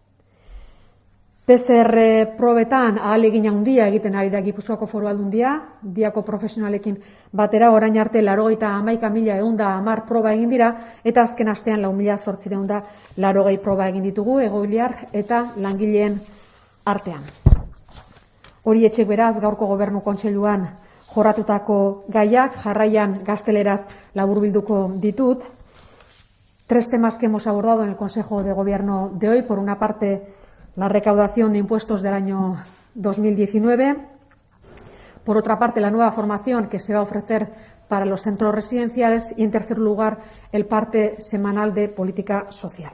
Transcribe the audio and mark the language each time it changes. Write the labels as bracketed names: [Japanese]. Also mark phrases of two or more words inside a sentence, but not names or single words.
[Basque] PCR probetan ahalegin handia egiten ari da Gipuzkoako Foru Aldundia, diako profesionalekin batera orain arte 91.110 proba egin dira eta azken astean 4.880 proba egin ditugu egoiliar eta langileen artean. Hori etxek beraz gaurko Gobernu Kontseiluan jorratutako gaiak, jarraian gazteleraz laburbilduko ditut. [Spanish] 3 temas que hemos abordado en el Consejo de Gobierno de hoy. Por una parte, la recaudación de impuestos del año 2019. Por otra parte, la nueva formación que se va a ofrecer para los centros residenciales. Y, en tercer lugar, el parte semanal de política social.